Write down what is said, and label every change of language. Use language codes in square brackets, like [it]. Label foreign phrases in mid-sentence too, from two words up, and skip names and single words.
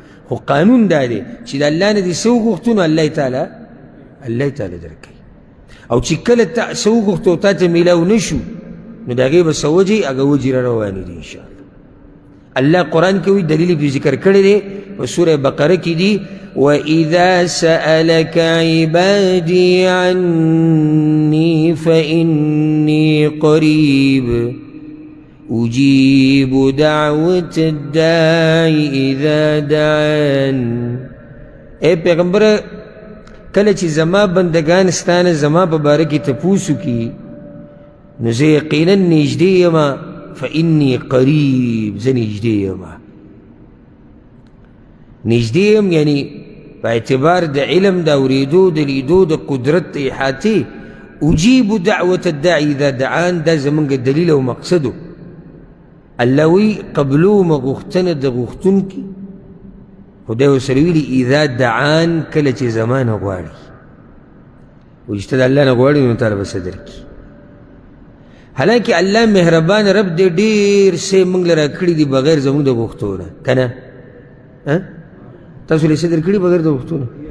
[ps] خو قانون دا دی چې د الله نه دې څه وغوښتو نو الله یې تعالی درکوي او چې کله تا څه وغوښتو تا ته میلاو نه شو نو د هغې به څه وجې هغه وجې را روانې دي انشاءالله الله قرآن کې وایي دلیل یې ذکر کړی دی په سوره بقره کې دي [ar] وَإِذَا سَأَلَكَ عِبَادِي عَنِّي فَإِنِّي قَرِيبٌ أُجِيبُ دَعْوَةَ الدَّاعِ إِذَا دَعَانِ [ps] اے پیغمبره کله چې زما بندگان ستانه زما په باره کې تپوس وکړي نو زه یقینا نږدې یمه [ar] فإني قریب [ps] زه نږدې یمه نږدې یم یعنی په اعتبار د علم د اورېدو د لیدو د قدرت د احاطې [ar] اجیب دعوة الداعي اذا [ps] دعان دا زمونږ دلیل او مقصدو الله وی قبلومه غوښتنه د غوښتونکي خدای ورسره ویلي [ar] اذا دعان [ps] کله چې زما نه غواړي وایي چې ته د الله نه غواړې نو تاله به څه درکړي حالانکه الله مهربان رب دی ډېر څه موږ له راکړي دي بغیر زموږ د غوښتو نه که نه تاسو له څه درکړي بغیر د غوښتو نه